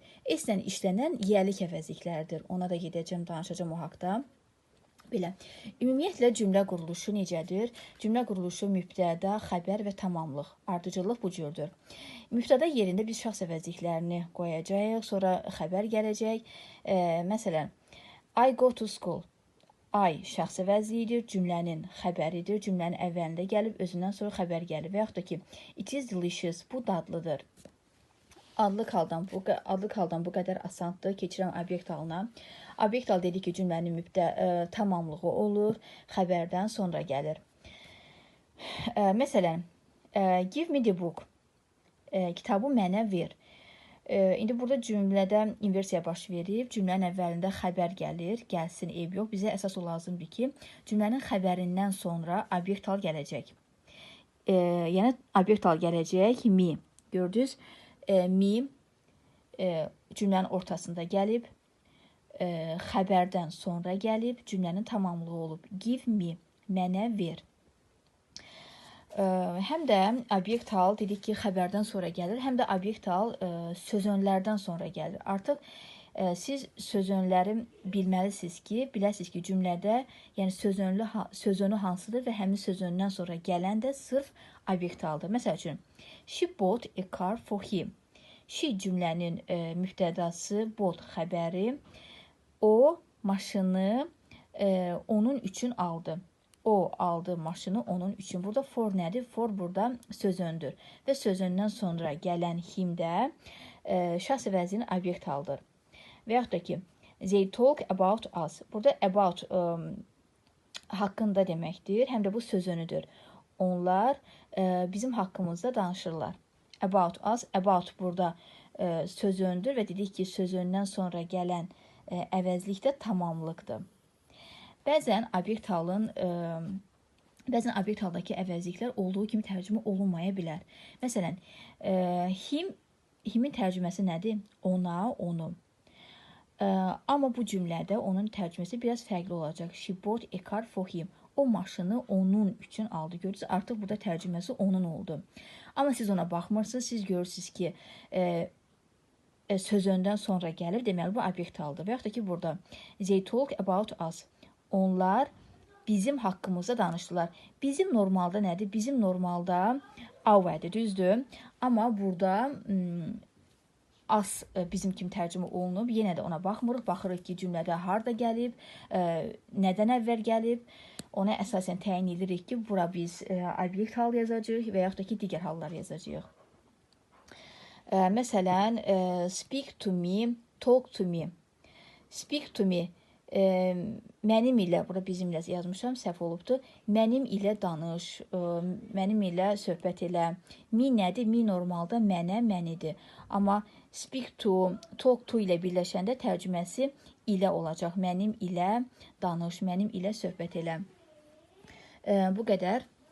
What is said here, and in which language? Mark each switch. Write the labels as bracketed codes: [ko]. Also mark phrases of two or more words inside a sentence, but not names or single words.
[az] S-lə işlənən yiyəlik əvəzliklərdir. Ona da gedəcəm, danışacağım o haqda. Belə, ümumiyyətlə cümlə quruluşu necədir? Cümlə quruluşu mübtəda, xəbər və tamamlıq. Ardıcıllıq bu cürdür. Mübtəda yerində biz şəxs əvəzliklərini qoyacağıq, sonra xəbər gələcək. Məsələn, [en] I go to school. [az] I şəxs əvəzliyidir, cümlənin xəbəridir, cümlənin əvvəlində gəlib, özündən sonra xəbər gəlir. Və yaxud da ki, [en] it is delicious, [az] bu dadlıdır. Adlıq haldan bu qədər asandır. Keçirəm obyekt halına. Obyekt hal dedik ki, cümlənin tamamlığı olur, xəbərdən sonra gəlir. Məsələn, [en] give me the book. [az] Kitabı mənə ver. İndi burada cümlədə inversiya baş verib, cümlənin əvvəlində xəbər gəlir, gəlsin, eyb yox. Bizə əsas o lazımdır ki, cümlənin xəbərindən sonra obyekt hal gələcək. Yəni, obyekt hal gələcək, me. Gördünüz? Me cümlənin ortasında gəlib, xəbərdən sonra gəlib, cümlənin tamamlığı olub. [en] Give me, [az] mənə ver. Həm də obyekt hal dedik ki, xəbərdən sonra gəlir, həm də obyekt hal sözönlərdən sonra gəlir. Artıq siz sözönləri bilməlisiniz ki, biləsiniz ki, cümlədə yəni sözönü hansıdır və həmin sözöndən sonra gələn də sırf obyekt haldır. Məsəl üçün, [en] she bought a car for him. [az] She cümlənin mübtədası, bought xəbəri, o maşını onun üçün aldı. O aldı maşını onun üçün. Burada for nədir? For burada sözöndür. Və sözöndən sonra gələn him də şəxs əvəzliyinin obyekt haldır. Və yaxud da ki, [en] they talk about us. [az] Burada about haqqında deməkdir. Həm də bu sözönüdür. Onlar bizim haqqımızda danışırlar. [en] About us, [az] about burada sözöndür və dedik ki, sözöndən sonra gələn əvəzlik də tamamlıqdır. Bəzən obyekt haldakı əvəzliklər olduğu kimi tərcümə olunmaya bilər. Məsələn, himin tərcüməsi nədir? Ona, onu. Amma bu cümlədə onun tərcüməsi biraz fərqli olacaq. [en] She bought a car for him. [az] O maşını onun üçün aldı. Görürsünüz, artıq burada tərcüməsi onun oldu. Amma siz ona baxmırsınız, siz görürsünüz ki, sözöndən sonra gəlir, deməli bu obyekt haldır. Və yaxud da ki, burada [en] they talk about us. [az] Onlar bizim haqqımızda danışdılar. Bizim normalda nədir? Bizim normalda our'dir, düzdür. Amma burada as bizim kimi tərcümə olunub. Yenə də ona baxmırıq. Baxırıq ki, cümlədə harda gəlib, nədən əvvəl gəlib. Ona əsasən təyin edirik ki, bura biz obyekt hal yazacağıq və yaxud da ki, digər hallar yazacağıq. Məsələn, [en] speak to me, talk to me. Speak to me [az] Mənim ilə, bura bizimlə yazmışam, səhv olubdur. Mənim ilə danış, mənim ilə söhbət elə. Me nədir? Me normalda mənə, mənidir. Amma [en] speak to, talk to [az] ilə birləşəndə tərcüməsi ilə olacaq. Mənim ilə danış, mənim ilə söhbət elə. Bu qədər.